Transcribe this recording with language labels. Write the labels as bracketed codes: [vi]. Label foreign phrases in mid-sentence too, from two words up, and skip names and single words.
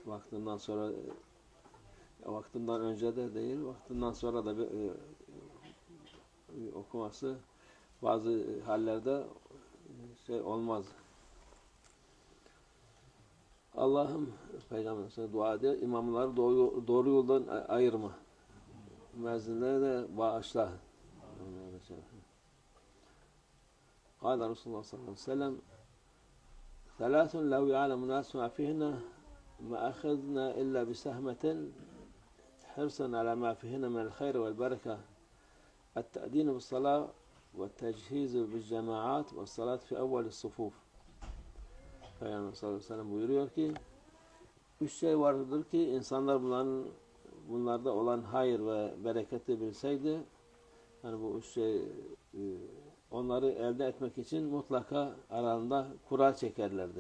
[tr] Vaktinden önce de değil, vaktinden sonra da okuması bazı hallerde olmaz. Allah'ım Peygamber'e dua ediyor. İmamları doğru yoldan ayırma. Müezzinleri de bağışla. [ar] قال رسول الله صلى الله عليه وسلم ثلاث لو يعلم الناس ما فيهن ما أخذنا إلا بسهمة حرصا على ما فيهن من الخير والبركة التأذين بالصلاة والتجهيز بالجماعات والصلاة في أول الصفوف. [tr] Peygamber [ar] صلى الله عليه وسلم [tr] buyuruyor ki 3 şey vardır ki insanlar bunlarda olan hayır ve bereketi bilseydi yani bu 3 şey onları elde etmek için mutlaka aralarında kura çekerlerdi.